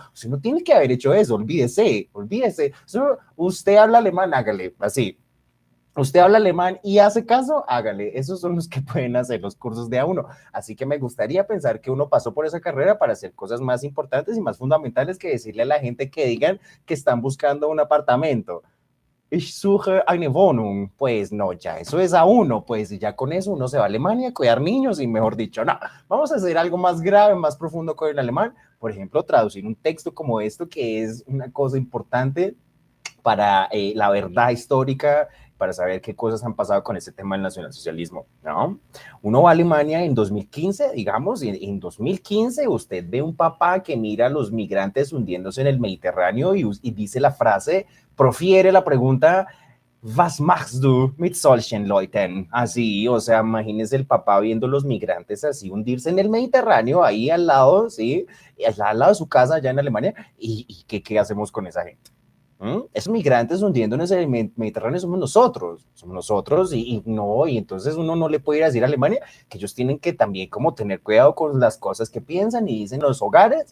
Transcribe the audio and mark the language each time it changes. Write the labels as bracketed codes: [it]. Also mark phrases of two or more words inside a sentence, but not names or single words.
[es] Usted no tiene que haber hecho eso, olvídese, olvídese. Usted habla alemán, hágale, así. Usted habla alemán y hace caso, hágale. Esos son los que pueden hacer los cursos de A1. Así que me gustaría pensar que uno pasó por esa carrera para hacer cosas más importantes y más fundamentales que decirle a la gente que digan que están buscando un apartamento. [de] Ich suche eine Wohnung. [es] Pues no, ya eso es A1, pues ya con eso uno se va a Alemania a cuidar niños y mejor dicho, no, vamos a hacer algo más grave, más profundo con el alemán. Por ejemplo, traducir un texto como esto, que es una cosa importante para la verdad histórica, para saber qué cosas han pasado con este tema del nacionalsocialismo, ¿no? Uno va a Alemania en 2015, digamos, y en 2015 usted ve un papá que mira a los migrantes hundiéndose en el Mediterráneo y dice la frase, profiere la pregunta, [de] Was machst du mit solchen Leuten? [es] Así, o sea, imagínese el papá viendo los migrantes así hundirse en el Mediterráneo, ahí al lado, ¿sí? Al lado de su casa, allá en Alemania. ¿Y qué hacemos con esa gente? Esos migrantes hundiéndonos en el Mediterráneo somos nosotros y no, y entonces uno no le puede ir a decir a Alemania que ellos tienen que también como tener cuidado con las cosas que piensan y dicen los hogares.